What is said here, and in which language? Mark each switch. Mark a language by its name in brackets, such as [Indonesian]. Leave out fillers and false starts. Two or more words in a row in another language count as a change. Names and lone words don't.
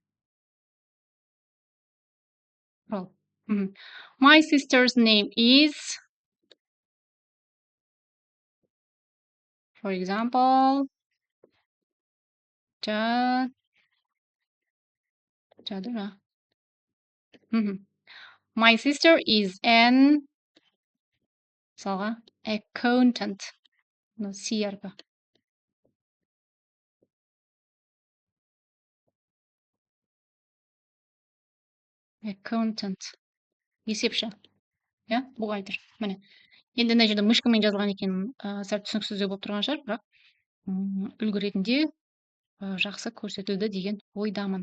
[English] My sister's name is, for example, Jadra. My sister is an accountant. Сиярка. Accountant. [Kazakh] Есепші. Бухгалтер. Міне. Енді мына жерде мышкамен жазылған екен, сәл түсініксіздеу болып тұрған шығар, бірақ үлгі ретінде жақсы көрсетілді деген ойдамын.